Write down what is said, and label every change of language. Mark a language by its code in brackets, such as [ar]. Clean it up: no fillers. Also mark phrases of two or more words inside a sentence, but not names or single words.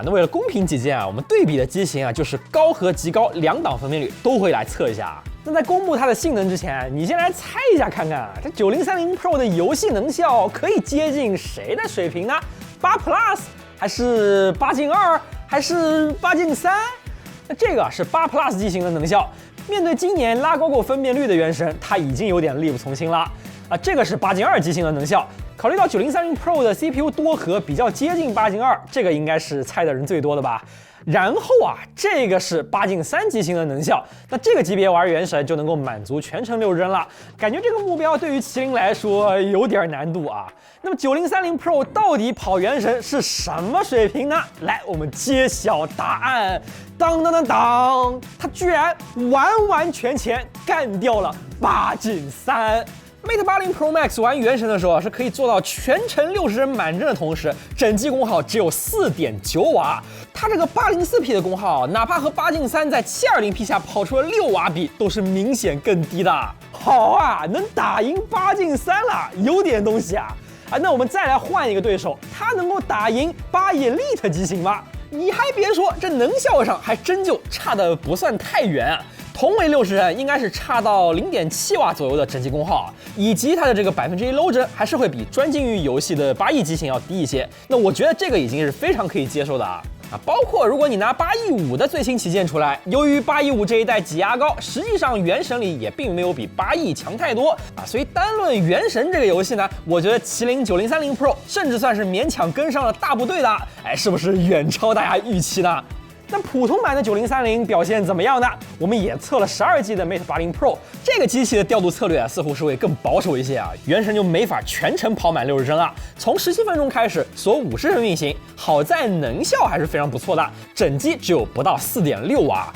[zh] 那為了公平起見啊，我們對比的機型啊，就是高和極高兩檔分辨率都會來測一下。那在公布它的性能之前，你先來猜一下看看啊，這9030 Pro 的遊戲能效可以接近誰的水平呢？8 Plus 還是8進2還是8進3？那這個是8 Plus 機型的能效，面對今年拉高過分辨率的原神，它已經有點力不從心了啊。這個是8進2機型的能效，考慮到9030 Pro 的 CPU 多核比較接近8進2，這個應該是猜的人最多的吧。然後啊，這個是8進3機型的能效，那這個級別玩原神就能夠滿足全程6帧了。感覺這個目標對於麒麟來說有點難度啊。那麼9030 Pro 到底跑原神是什麼水平呢？來，我們揭曉答案。當当当當，它居然完完全全幹掉了8進3。Mate 80 Pro Max 玩原神的時候是可以做到全程60帧滿帧的同時，整機功耗只有4.9瓦。它这個804P 的功耗，哪怕和8進3在720P 下跑出了6瓦比，都是明顯更低的。好啊，能打贏8進3了，有點東西啊！那我們再來換一個對手，它能夠打贏8 Elite 機型嗎？你還別說，這能效上還真就差得不算太遠啊。同為60帧，應該是差到0.7瓦左右的整機功耗，以及它的這個1%low帧還是會比專精於遊戲的8億機型要低一些。那我覺得這個已經是非常可以接受的啊。包括如果你拿815的最新旗艦出來，由於815這一代擠壓高，實際上原神裡也並沒有比8強太多啊。所以單論原神這個遊戲呢，我覺得麒麟9030 Pro 甚至算是勉強跟上了大部隊的，是不是遠超大家預期呢？那普通版的9030表現怎麼樣呢？我們也測了12G 的 Mate 80 Pro， 這個機器的調度策略似乎是會更保守一些啊，原神就沒法全程跑滿60帧啊，從17分鐘開始鎖50帧運行，好在能效還是非常不錯的，整機只有不到4.6瓦。